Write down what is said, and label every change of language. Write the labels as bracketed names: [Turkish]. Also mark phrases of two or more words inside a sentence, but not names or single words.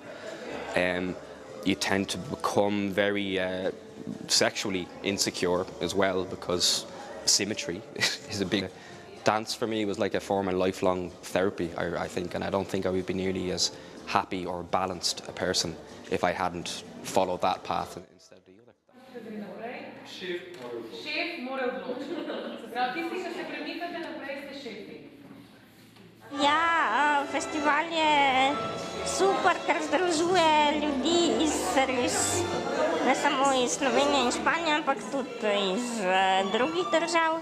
[English] You tend to become very sexually insecure as well, because symmetry is a big... Dance for me was like a form of lifelong therapy, I think, and I don't think I would be nearly as happy or balanced a person if I hadn't followed that path instead of the other. [Slovenian] Šef mora odločiti. Se pravi, tisti, ki se premikate naprej, ste šefi. Ja, festival je super, ker združuje ljudi iz ne samo iz Slovenije in Španije, ampak tudi iz drugih držav.